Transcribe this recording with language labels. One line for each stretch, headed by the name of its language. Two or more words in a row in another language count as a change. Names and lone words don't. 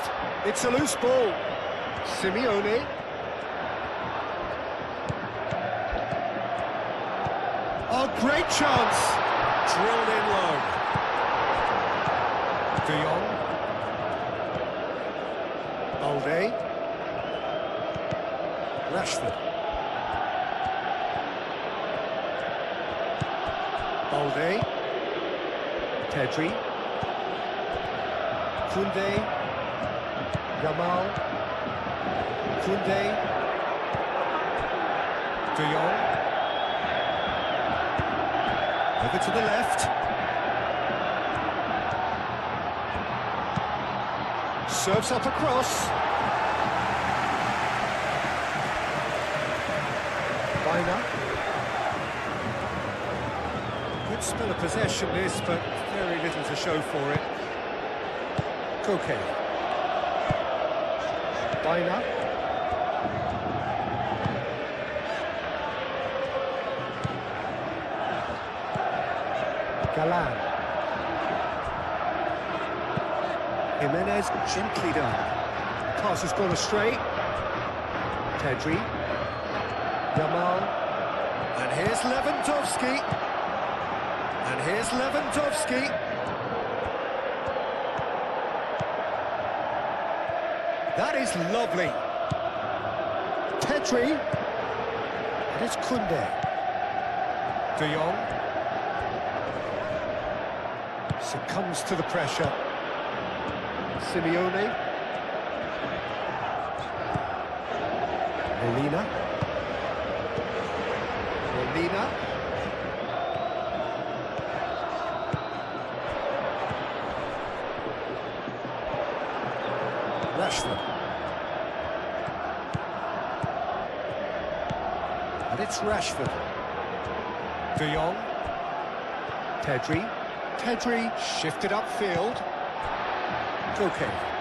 English: It's a loose ball. Simeone. Oh, great chance. Drilled in low. De Jong. Balde. Rashford. Balde. Pedri. Koundé. Yamal. Koundé. De Jong. Over to the left. Serves up across. Baina. Good spell of possession this, but very little to show for it. Koke. Baina. Galan. Jimenez gently done. Pass has gone astray. Pedri. Yamal. And here's Lewandowski. And here's Lewandowski. That is lovely. Pedri. And it's Koundé. De Jong. Succumbs to the pressure. Simeone. Molina. Molina. Rashford. And it's Rashford. De Jong. Pedri. Pedri shifted upfield. Koke.